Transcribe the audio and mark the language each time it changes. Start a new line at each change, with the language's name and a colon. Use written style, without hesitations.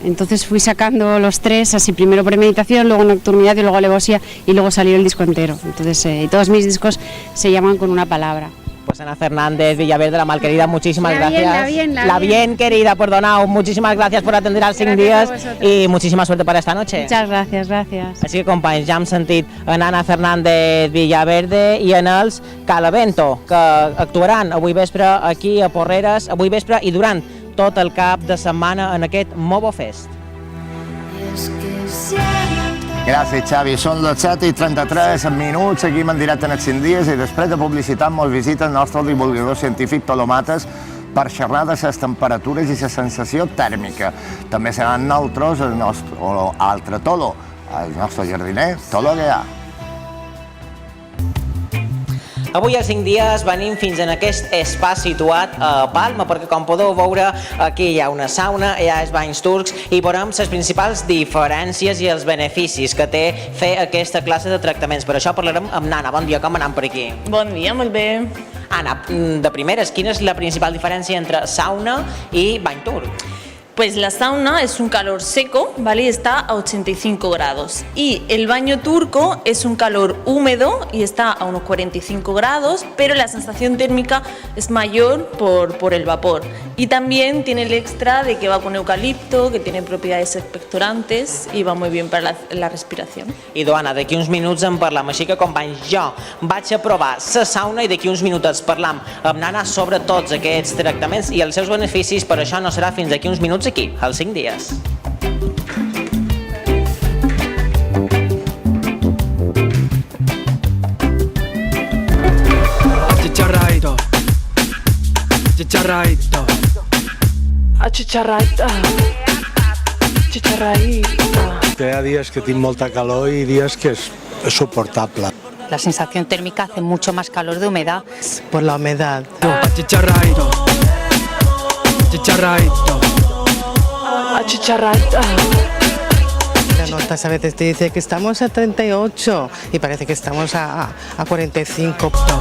Spanish: Entonces fui sacando los 3, así primero Premeditación, luego Nocturnidad y luego Alevosía, y luego salió el disco entero. Entonces todos mis discos se llaman con una palabra. Pues Ana Fernández Villaverde, la malquerida, muchísimas gracias. La bien querida, perdonad, muchísimas gracias por atender
Catalan: als 5 dies i moltíssima
Spanish: suerte para esta noche. Muchas gracias, gracias.
Catalan: Així que, companys, ja hem sentit en Ana Fernández Villaverde i en els Calavento, que actuaran avui vespre aquí a Porreres, avui vespre i durant tot el cap de setmana en aquest Movo Fest.
Spanish: Y es que siempre
Catalan: Gràcies, Xavi. Són les 7:33 minuts, seguim en directe en els 5 dies i després de publicitat ens visita el nostre divulgador científic Tolo Mates per xerrar de les temperatures i la sensació tèrmica. També seran nosaltres, el nostre altre Tolo, el nostre jardiner, Tolo Guià. Avui als 5 dies venim fins en aquest espai situat a Palma, perquè com podeu veure aquí hi ha una sauna, hi ha els banys turcs i veurem les principals diferències i els beneficis que té fer aquesta classe de tractaments. Per això parlarem amb Nana. Bon dia, com anem per aquí? Bon dia, molt bé. Anna, de primeres, quina és la principal diferència entre sauna i bany turc?
Spanish: Pues la sauna es un calor seco, ¿vale? Y está a 85 grados. Y el baño turco es un calor húmedo y está a unos 45 grados, pero la sensación térmica es mayor por el vapor. Y también tiene el extra de que va con eucalipto, que tiene propiedades expectorantes y va muy bien para la respiración.
Catalan: I Doana, d'aquí uns minuts en parlam, així que companys, jo vaig a provar la sauna i d'aquí uns minuts parlam amb Nana sobre tots aquests tractaments i els seus beneficis, per això no serà fins d'aquí uns minuts aquí, als 5 dies.
Spanish: Chicharraito, chicharraito, chicharraita, chicharraita.
Catalan: Hi ha dies que tinc molta calor i dies que és suportable.
Spanish: La sensación térmica hace mucho más calor de humedad. Por la humedad. Chicharraito, chicharraito, chicharraita. Las notas a veces te dice que estamos a 38 y parece que estamos a 45.